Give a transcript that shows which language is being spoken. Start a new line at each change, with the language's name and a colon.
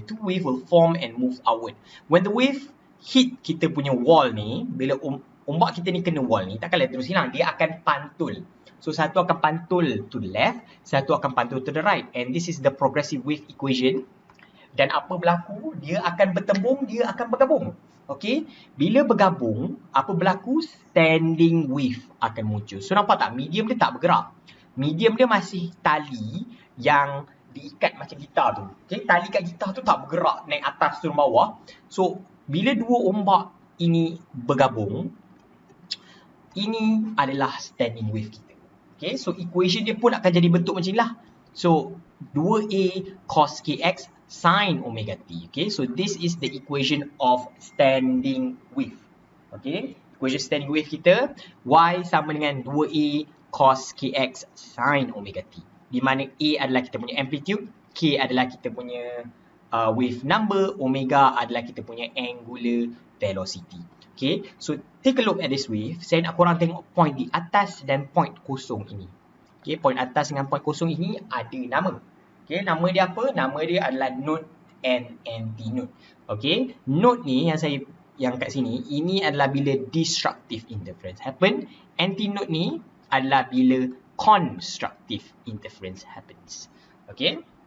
English: Two wave will form and move outward. When the wave hit
Malay: kita punya wall ni, bila ombak kita ni kena wall ni, takkanlah terus hilang. Dia akan pantul. So satu akan pantul
English: to the left,
Malay: satu akan pantul
English: to the right. And this is the progressive wave equation.
Malay: Dan apa berlaku? Dia akan bertembung, dia akan bergabung. Okay, bila bergabung, apa berlaku? Standing wave akan muncul. So nampak tak? Medium dia tak bergerak. medium dia masih tali yang diikat macam gitar tu. Okay, tali kat gitar tu tak bergerak naik atas turun bawah. So, bila dua ombak ini bergabung, ini adalah standing wave kita. Okay, so equation dia pun akan jadi bentuk macam ni lah. So, 2A cos kx sin omega t.
English: Okay, so this is the equation of standing wave.
Malay: Okay, equation standing wave kita, y sama dengan 2A cos kx sin omega t. Di mana A adalah kita punya amplitude, K adalah kita punya wave number, omega adalah kita punya angular velocity.
English: Okay, so take a look at this wave.
Malay: Saya nak korang tengok point di atas dan point kosong ini. Okay, point atas dengan point kosong ini ada nama. Okay, nama dia apa? Nama dia adalah node and antinode. Okay, node ni yang kat sini, ini adalah bila destructive interference happen. Antinode ni adalah bila constructive interference happens. Okay.